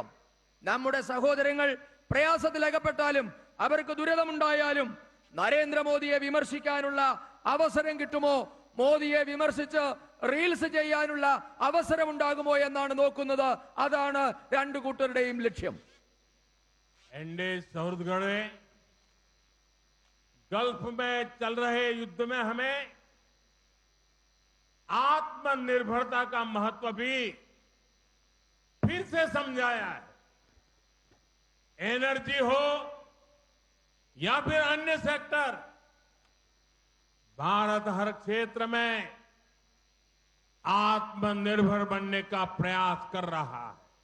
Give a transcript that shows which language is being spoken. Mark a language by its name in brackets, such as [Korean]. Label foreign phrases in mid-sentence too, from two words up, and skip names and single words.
[Malayalam] നമ്മുടെ സഹോദരങ്ങൾ പ്രയാസത്തിലകപ്പെട്ടാലും അവർക്ക് ദുരിതമുണ്ടായാലും നരേന്ദ്രമോദിയെ വിമർശിക്കാനുള്ള അവസരം കിട്ടുമോ, മോദിയെ വിമർശിച്ച് റീൽസ് ചെയ്യാനുള്ള അവസരമുണ്ടാകുമോ എന്നാണ് നോക്കുന്നത്. അതാണ് രണ്ടു കൂട്ടരുടെയും ലക്ഷ്യം. [Hindi] एनडीए सहृदगढ़े गल्फ में चल रहे युद्ध में हमें आत्मनिर्भरता का महत्व भी फिर से समझाया है. एनर्जी हो या फिर अन्य सेक्टर, भारत हर क्षेत्र में आत्मनिर्भर बनने का प्रयास कर रहा है.